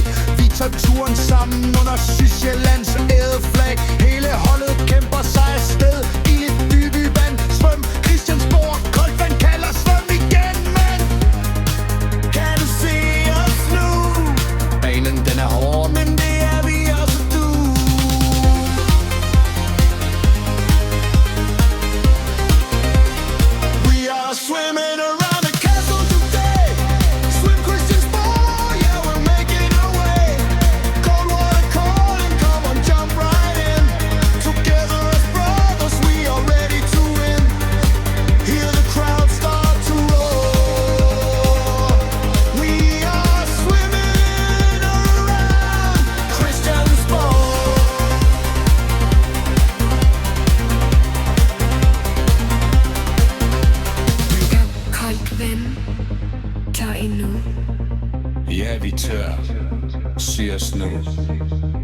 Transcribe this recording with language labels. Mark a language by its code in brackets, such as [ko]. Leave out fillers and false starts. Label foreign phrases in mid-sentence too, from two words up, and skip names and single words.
[da] Vi tager turen sammen under Sydsjællands ædeflag. Hele holdet kæmper sig afsted i et dybt vand. Svøm Christiansborg, koldt vand kalder, svøm igen, mand. Kan du se os nu? Banen den er hård, Men det er vi også du. [en] We are swimming around the castle today. Swim Christiansborg, yeah, we're making our way. Cold water calling, come on, jump right in. Together as brothers, we are ready to win. Hear the crowd start to roar. We are swimming around Christiansborg. [da] Koldt vand, tør endnu. ja vi tør. Sig os nu.